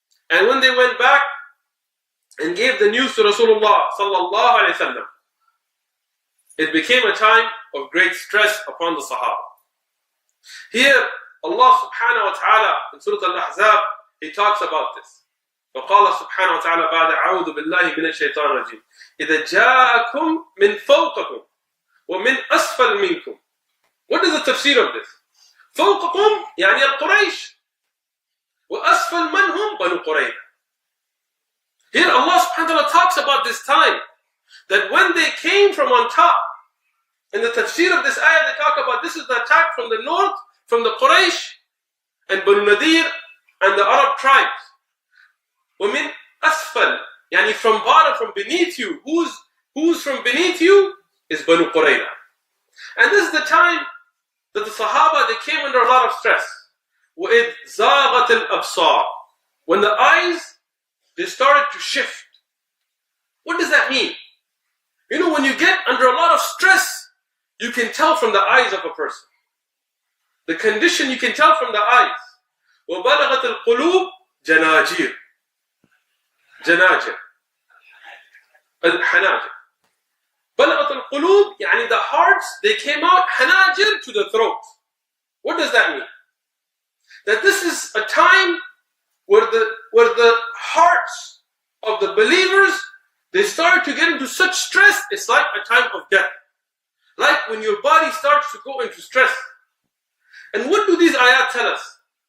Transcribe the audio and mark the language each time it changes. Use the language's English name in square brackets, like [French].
[English] And when they went back and gave the news to Rasulullah sallallahu alayhi wasallam, it became a time of great stress upon the Sahaba. Here, Allah subhanahu wa ta'ala in Surah Al-Ahzab, He talks about this. [Arabic] فقال سبحانه وتعالى بعد أعوذ بالله من الشيطان الرجيم إذا جاءكم من فوقكم ومن أسفل منكم. [English] What is the tafsir of this? [Arabic] فوقكم يعني القريش وأسفل من هم بنو قريظة. [English] Here Allah subhanahu wa ta'ala talks about this time that when they came from on top. In the tafsir of this ayah they talk about this is the attack from the north, from the Quraysh and Banu Nadir and the Arab tribes. [Arabic] وَمِنْ أَسْفَلْ يعني [English] from bottom, from beneath you. Who's from beneath you? Is Banu Qurayza. And this is the time that the Sahaba, they came under a lot of stress. [Arabic] وَإِذْ زَاغَتِ الْأَبْصَارِ [English] When the eyes, they started to shift. What does that mean? You know, when you get under a lot of stress, you can tell from the eyes of a person. The condition you can tell from the eyes. [Arabic] وَبَلَغَتِ الْقُلُوبِ جَنَاجِرِ جناجر الحناجر بلغت القلوب يعني [English] the hearts, they came out [Arabic] حناجر [English] to the throat. What does that mean? That this is a time where the hearts of the believers, they start to get into such stress, it's like a time of death. Like when your body starts to go into stress. And what do these ayat tell us?